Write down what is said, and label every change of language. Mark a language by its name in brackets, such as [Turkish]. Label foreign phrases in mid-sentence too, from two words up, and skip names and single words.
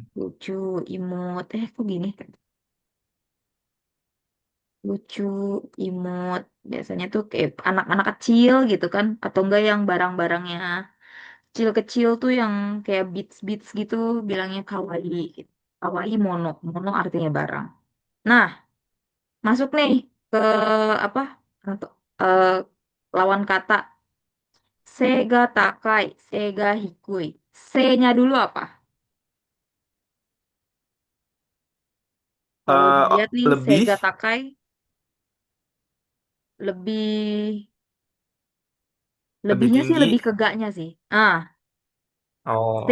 [Indonesian] Lucu, imut. Kok gini? Lucu, imut. Biasanya tuh kayak anak-anak kecil gitu kan. Atau enggak yang barang-barangnya kecil-kecil tuh yang kayak beats-beats gitu. Bilangnya kawaii. Gitu. [Japanese] かわいいもの. [Indonesian] Mono artinya barang. Nah, masuk nih ke apa? Untuk eh, lawan kata. [Japanese] 背が高い、背が低い. [Indonesian] Se-nya dulu apa? Kalau dilihat nih, lebih, [Japanese] 背が高い lebih [Indonesian] lebih lebihnya sih tinggi. lebih ke gaknya sih. Ah, C